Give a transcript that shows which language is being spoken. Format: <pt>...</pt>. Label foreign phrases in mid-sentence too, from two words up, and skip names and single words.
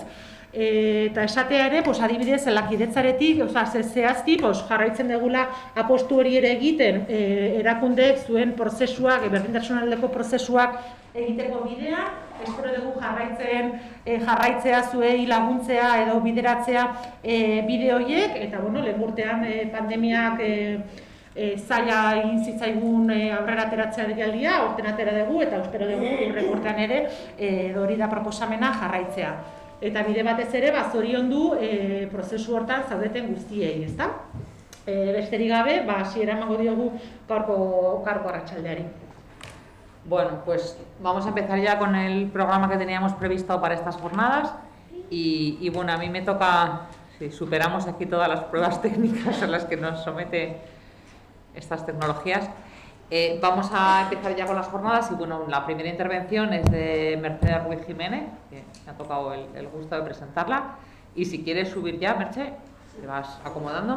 <eu>Eta esatea ere, adibidez, lankidetzaretik, zehazki jarraitzen dugula apostu hori ere egiten erakundeek zuen prozesuak, berdintasunaldeko prozesuak egiteko bidea, espero dugu jarraitzea zuei laguntzea edo bideratzea bide horiek, eta lehen urtean pandemiak zaila egin zitzaigun aurrera ateratzea deialdia, aurten atera dugu, eta espero dugu hurrengo urtean ere hori da proposamena jarraitzea. Eta bide batez ere, zoriondu prozesu hortan zaudeten guztiei, ezta? Besterik gabe, hasiera emango diogu gaurko arratsaldeari. Bueno,</eu> <es>pues vamos a empezar ya con el programa que teníamos previsto para estas jornadas y a mí me toca, si superamos aquí todas las pruebas técnicas a las que nos somete estas tecnologías, vamos a empezar ya con las jornadas y la primera intervención es de Mercedes Ruiz Jiménez, que me ha tocado el gusto de presentarla, y si quieres subir ya, Merche, te vas acomodando.</es>